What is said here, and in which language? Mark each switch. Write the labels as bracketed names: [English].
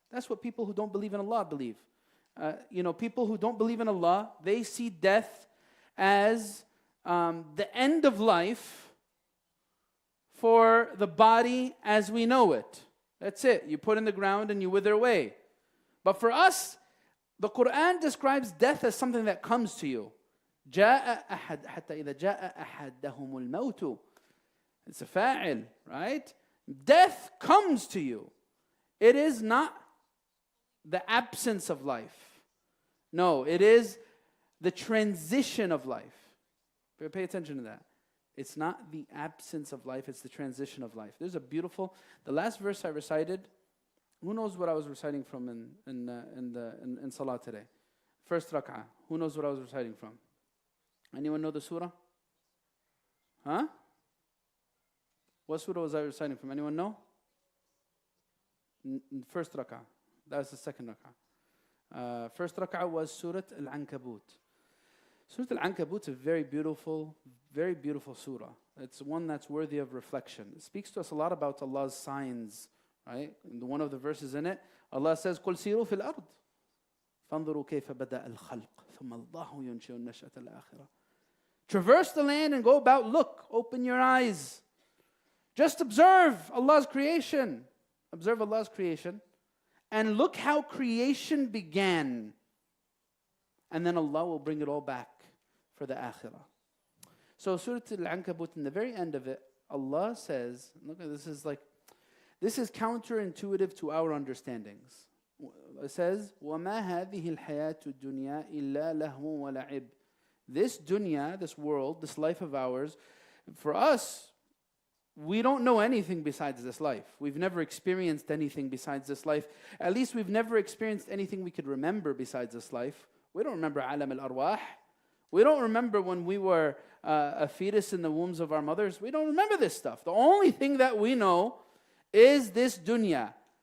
[English] That's what people who don't believe in Allah believe. People who don't believe in Allah, they see death as the end of life for the body as we know it. That's it. You put in the ground and you wither away. But for us, the Quran describes death as something that comes to you. [Arabic] جاء أحد حتى إذا جاء أحدهم الموت. [English] It's a fa'il, right? Death comes to you. It is not the absence of life. No, it is the transition of life. Pay attention to that. It's not the absence of life, it's the transition of life. There's a beautiful, the last verse I recited, who knows what I was reciting from in Salah today? First rak'ah. Who knows what I was reciting from? Anyone know the surah? Huh? What surah was I reciting from? Anyone know? First rak'ah. That was the second rak'ah. First rak'ah was Surah Al-Ankabut. Surah Al-Ankabut is a very beautiful surah. It's one that's worthy of reflection. It speaks to us a lot about Allah's signs, right? And one of the verses in it, Allah says, [Arabic] قُلْ سِيرُوا فِي الْأَرْضِ فَانظُرُوا كَيْفَ بَدَأَ الْخَلْقِ ثُمَّ اللَّهُ يُنْشِئُ النَّشْأَةَ الْآخِرَةَ. [English] Traverse the land and go about, look, open your eyes. Just observe Allah's creation. Observe Allah's creation. And look how creation began. And then Allah will bring it all back for the akhirah. So Surah Al-Ankabut, in the very end of it, Allah says, look, this is counterintuitive to our understandings. It says, [Arabic] وَمَا هَذِهِ الْحَيَاةُ الدُّنْيَا إِلَّا لَهْوٌ وَلَعِبٌ. [English] This dunya, this world, this life of ours, for us, we don't know anything besides this life. We've never experienced anything besides this life. At least we've never experienced anything we could remember besides this life. We don't remember alam al-arwah. We don't remember when we were a fetus in the wombs of our mothers. We don't remember this stuff. The only thing that we know is this dunya.